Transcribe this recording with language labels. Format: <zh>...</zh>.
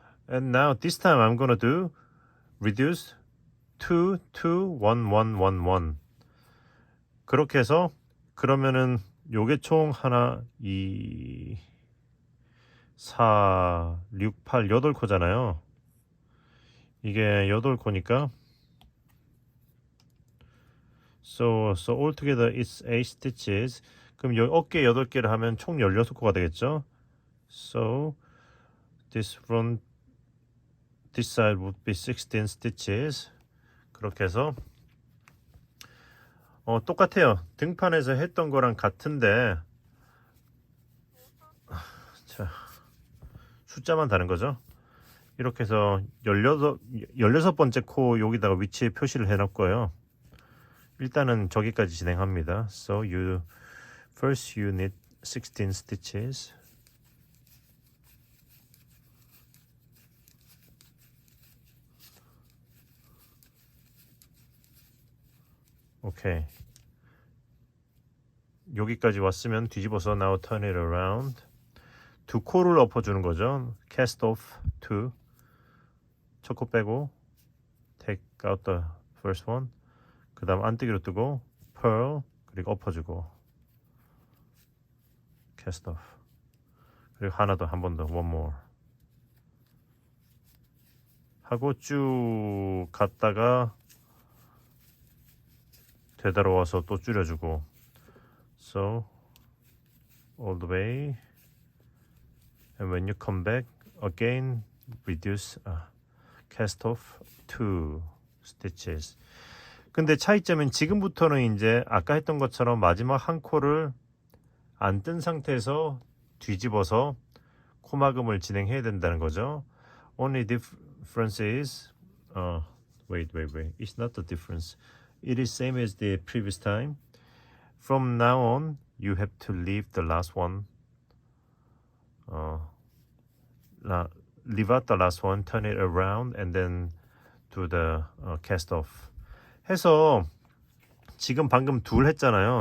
<en>And now this time I'm gonna do reduce 2 2 1 1 1 1.</en> <ko>그렇게 해서 그러면은 요게 총 하나 2 4 6 8 8코잖아요. 이게 8코니까</ko> <en>so altogether it's 8 stitches.</en> <ko>그럼 어깨 8개를 하면 총 16코가 되겠죠.</ko> <en>So this side would be 16 stitches.</en> <ko>그렇게 해서 똑같아요. 등판에서 했던 거랑 같은데 숫자만 다른 거죠. 이렇게 해서 16번째 코 여기다가 위치에 표시를 해 놓을 거예요. 일단은 저기까지 진행합니다.</ko> <en>So first you need 16 stitches. 오케이.</en> <ko>여기까지 왔으면 뒤집어서</ko> <en>now turn it around.</en> <ko>두 코를 엎어주는 거죠.</ko> <en>cast off two.</en> <ko>첫 코 빼고</ko> <en>take out the first one.</en> <ko>그 다음 안뜨기로 뜨고</ko> <en>purl</en> <ko>그리고 엎어주고</ko> <en>cast off.</en> <ko>그리고 하나 더 한 번 더</ko> <en>one more.</en> <ko>하고 쭉 갔다가 되돌아와서 또 줄여주고</ko> <en>so all the way and when you come back again reduce cast off 2 stitches.</en> <ko>근데 차이점은 지금부터는 이제 아까 했던 것처럼 마지막 한 코를 안 뜬 상태에서 뒤집어서 코막음을 진행해야 된다는 거죠.</ko> <en>Only difference is wait it's not the difference. It is same as the previous time. From now on, you have to leave the last one. Leave out the last one, turn it around, and then do the cast off.</en> <ko>해서 지금 방금 둘 했잖아요.</ko>